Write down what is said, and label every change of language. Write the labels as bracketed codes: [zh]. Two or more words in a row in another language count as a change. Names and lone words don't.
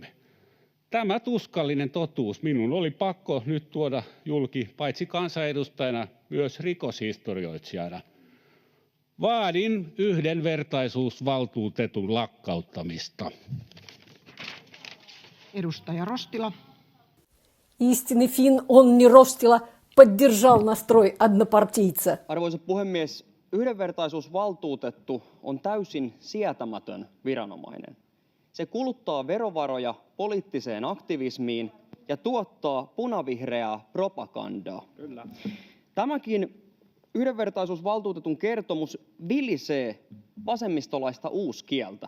[fi] Tämä tuskallinen totuus minun oli pakko nyt tuoda julki paitsi kansanedustajana, myös rikoshistorioitsijana. Vaadin yhdenvertaisuusvaltuutetun lakkauttamista. Edustaja Rostila. [ru] Истинный фин, он не Ростила, поддержал настрой однопартийца. [fi] Arvoisa puhemies, yhdenvertaisuusvaltuutettu on täysin sietämätön viranomainen. Se kuluttaa verovaroja poliittiseen aktivismiin ja tuottaa punavihreää propagandaa. Kyllä. Tämäkin yhdenvertaisuusvaltuutetun kertomus vilisee vasemmistolaista uuskieltä.